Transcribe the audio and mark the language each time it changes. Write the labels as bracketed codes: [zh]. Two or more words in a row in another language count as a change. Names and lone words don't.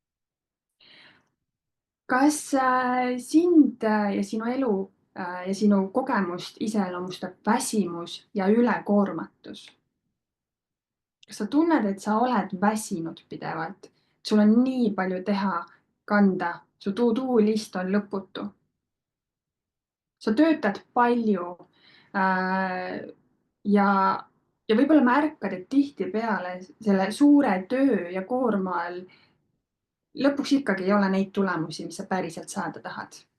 [et] Kas sind ja sinu elu ja sinu kogemust iseloomustab väsimus ja ülekoormatus? Kas sa tunned, et sa oled väsinud pidevalt? Sul on nii palju teha, kanda, su [en] to-do list [et] on lõputu. Sa töötad palju ja võib-olla märkad, et tihtipeale selle suure töö ja koorma all lõpuks ikkagi ei ole neid tulemusi, mis sa päriselt saada tahad.